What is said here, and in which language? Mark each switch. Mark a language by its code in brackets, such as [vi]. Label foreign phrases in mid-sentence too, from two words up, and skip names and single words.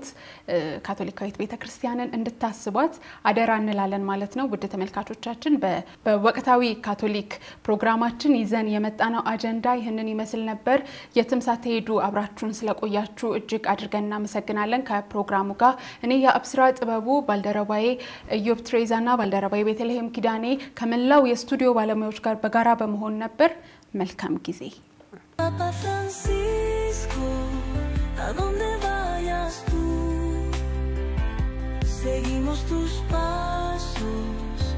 [am] ካቶሊካዊት ቤተክርስቲያንን እንድታስቧት አደራ እንላለን ማለት ነው። ውድ ተመልካቾቻችን በወቅታዊ ካቶሊክ ፕሮግራማችን ይዘን የመጣነው አጀንዳ ይህንን ይመስል ነበር። የትም ሳትሄዱ አብራችሁን ስለቆያችሁ እጅግ አድርገን እናመሰግናለን። ከፕሮግራሙ ጋር እኔ የአብስራ ጥበቡ ባልደረባዬ ኢዮብ ትሬዛና ባልደረባዬ ቤተልሔም ኪዳኔ ከመላው የስቱዲዮ ባለሙያዎች ጋር በጋራ በመሆን ነበር። መልካም ጊዜ። [es] Papa Francisco, ¿a dónde vayas tú? Seguimos tus pasos.